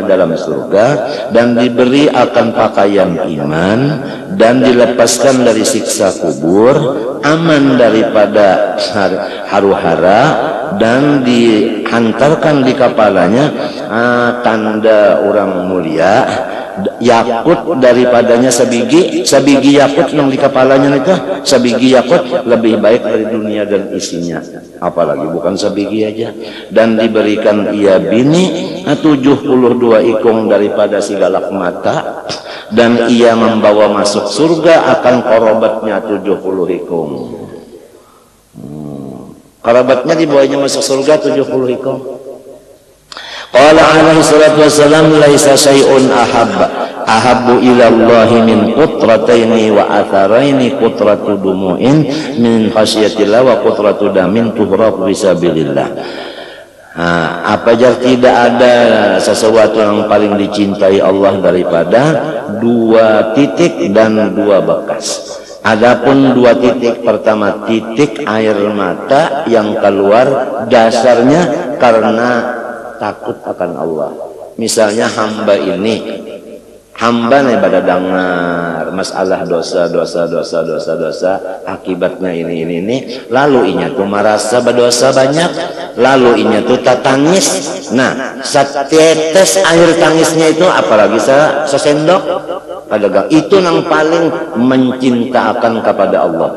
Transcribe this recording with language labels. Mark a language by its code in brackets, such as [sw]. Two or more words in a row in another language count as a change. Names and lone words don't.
[id] dalam surga, dan diberi akan pakaian iman, dan dilepaskan dari siksa kubur, aman daripada haru-hara, dan dihantarkan di kepalanya tanda orang mulia, yakut daripadanya sabigi yakut yang di kepalanya itu, sabigi yakut lebih baik dari dunia dan isinya, apalagi bukan sabigi aja. Dan diberikan ia bini 72 ikung daripada si galak mata, dan ia membawa masuk surga akan korobatnya 70 ikung. Korobatnya dibawanya masuk surga 70 ikung. [ar] قال عليه الصلاة والسلام, ليس شيء أحب إلى الله من قطرتين وأثرين قطرة دموع من خشية الله وقطرة دم تهراق في سبيل الله. [id] Apa jar tidak ada sesuatu yang paling dicintai Allah daripada 2 titik dan 2 bekas. Adapun 2 titik, pertama titik air mata yang keluar dasarnya karena takut akan Allah. [bjn] Misalnya hamba nih pada dengar masalah dosa akibatnya ini, lalu inya tuh merasa berdosa banyak, lalu inya tuh tatangis. [id] Nah, setetes air tangisnya itu apalagi sesendok kadagang, itu yang paling mencintakan kepada Allah.